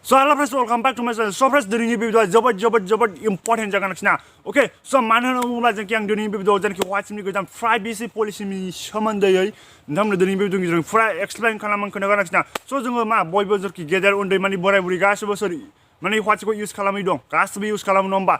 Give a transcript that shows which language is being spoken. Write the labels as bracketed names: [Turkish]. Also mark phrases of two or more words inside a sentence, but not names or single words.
[English] So hello friends, welcome back to my channel. So friends, [Bodo] दिनैनि बे भिडियोआ जोबोद इम्पोर्टेन्ट जागोन आरोखि ना. [English] okay so' [Bodo] मानो होनना बुङोब्ला जोंखि आं दिनैनि बे भिडियोआव जोंखि WhatsAppनि गोदान [English] privacy policyनि [Bodo] सोमोन्दैयै नोंथांमोननो दिनैनि बे भिडियोआव फुरा एक्सप्लेन खालामनो खोन्थागोन आरोखि ना. स' जोङो मा बयबो जोंखि गेदेर उन्दै माने बोराय बुरै गासिबो सोर माने WhatsAppखौ इउज खालामै दं गासिबो इउज खालामो नङा होमबा.